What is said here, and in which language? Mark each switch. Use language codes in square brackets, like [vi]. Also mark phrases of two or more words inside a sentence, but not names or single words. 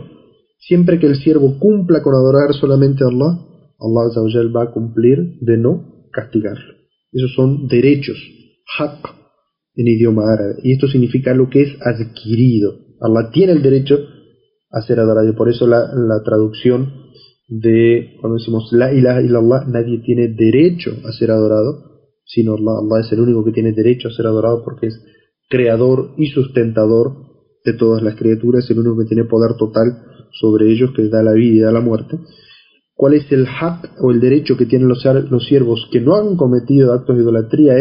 [es] Siempre que el siervo cumpla con adorar solamente a Allah, Allah [ar] عز وجل [es] va a cumplir de no castigarlo. Esos son derechos, haqq en idioma árabe, y esto significa lo que es adquirido. Allah tiene el derecho a ser adorado, y por eso la traducción de cuando decimos [ar] لا إله إلا الله, [es] nadie tiene derecho a ser adorado sino Allah. Allah es el único que tiene derecho a ser adorado porque es creador y sustentador de todas las criaturas, es el único que tiene poder total sobre ellos, que da la vida y da la muerte. ¿Cuál es el haq o el derecho que tienen los siervos que no han cometido actos de idolatría?